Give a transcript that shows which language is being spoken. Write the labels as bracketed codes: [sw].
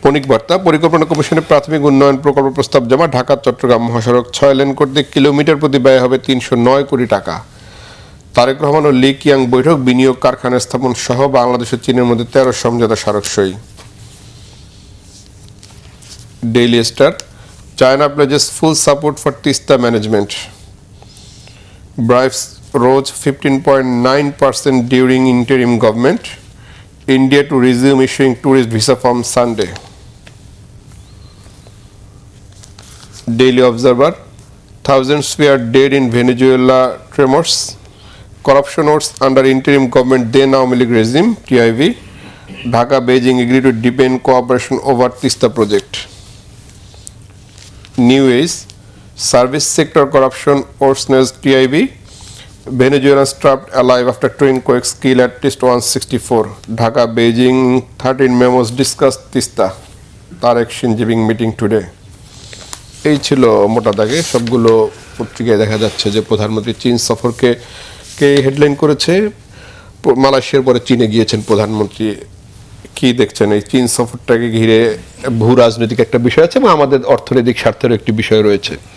[bn] বার্তা, পরিকল্পনা কমিশনের প্রাথমিক উন্নয়ন প্রকল্প প্রস্তাব জমা, ঢাকা চট্টগ্রাম মহাসড়ক 6 লেন করতে কিলোমিটার প্রতি ব্যয় হবে 309 কোটি টাকা। তারেক রহমান ও লি কিয়াং বৈঠক, বিনিয়োগ, কারখানা স্থাপন সহ বাংলাদেশ ও চীনের মধ্যে 13 সমঝোতা স্মারক সই। [en] Daily Star, China pledges full support for Tista management. Bribes rose 15.9% during interim government. India to resume issuing tourist visa from Sunday. Daily Observer, thousands were dead in Venezuela tremors. Corruption wars under interim government then Awami League regime, TIV. Dhaka Beijing agreed to deepen cooperation over Tista project. New Age, service sector corruption worsens, TIV. Venezuelans trapped alive after twin quakes kill at least 164. Dhaka Beijing 13 memos discussed Tista. Tarek Xi Jinping meeting today. [bn] এই ছিল মোটা দাগে। সবগুলো পত্রিকায় দেখা যাচ্ছে যে প্রধানমন্ত্রী চীন সফরকে হেডলাইন করেছে। মালয়েশিয়ার পরে চীনে গিয়েছেন প্রধানমন্ত্রী। কি দেখছেন এই চীন সফরটাকে ঘিরে? ভূ রাজনৈতিক একটা বিষয় আছে এবং আমাদের অর্থনৈতিক স্বার্থের একটি বিষয় রয়েছে।